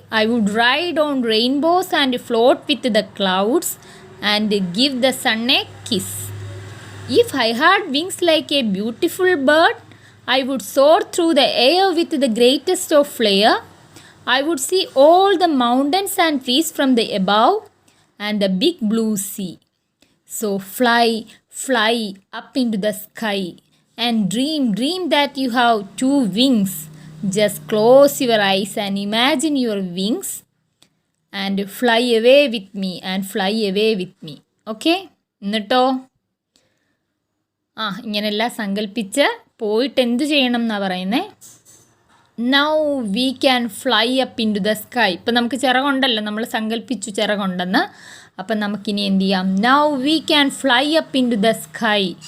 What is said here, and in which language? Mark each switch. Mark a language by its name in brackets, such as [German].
[English] I would ride on rainbows and float with the clouds and give the sun a kiss. If I had wings like a beautiful bird I would soar through the air with the greatest of flair. I would see all the mountains and trees from the above and the big blue sea. So fly up into the sky and dream that you have 2 wings. Just close your eyes and imagine your wings and fly away with me and fly away with me. Okay? [Malayalam] എന്നിട്ടോ ഇങ്ങനെല്ലാം സങ്കല്പിച്ച് പോയിട്ട് എന്ത് ചെയ്യണം എന്നാണ് പറയുന്നത്? [English] Now we can fly up in to the sky. [Malayalam] ഇപ്പം നമുക്ക് ചിറകുണ്ടല്ലോ, നമ്മൾ സങ്കല്പിച്ചു ചിറകുണ്ടെന്ന്. അപ്പം നമുക്കിനി എന്ത് ചെയ്യാം? [English] Now we can fly up in to the sky.